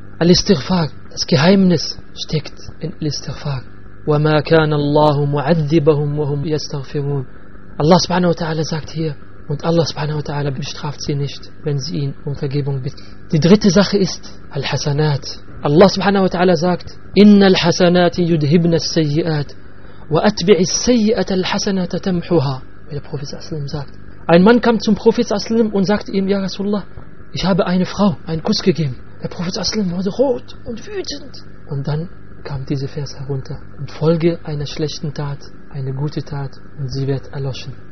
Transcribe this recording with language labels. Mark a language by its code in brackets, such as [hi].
[de] Al-Istighfar, das Geheimnis steckt in Al-Istighfar. [ar] وَمَا كَانَ اللَّهُ مُعَذِّبَهُمْ وَهُمْ يَسْتَغْفِرُونَ. [de] Allah subhanahu wa ta'ala sagt hier, und Allah subhanahu wa ta'ala bestraft sie nicht, wenn sie ihn um Vergebung bitten. Die dritte Sache ist Al-Hasanat. [ar] Allah subhanahu wa ta'ala sagt, إِنَّ الْحَسَنَاتِ يُدْهِبْنَ السَّيِّئَاتِ وَأَتْبِعِ السَّيِّئَةَ الْحَسَنَةَ تَمْحُهَا. [de] Wie der Prophet sallam sagt. Ein Mann kam zum Prophet sallam und sagte ihm, ja Rasulullah, ich habe eine Frau einen Kuss gegeben. Der Prophet sallam wurde rot und wütend. Und dann kam diese Vers herunter. Und folge einer schlechten Tat, eine gute Tat, und sie wird erloschen.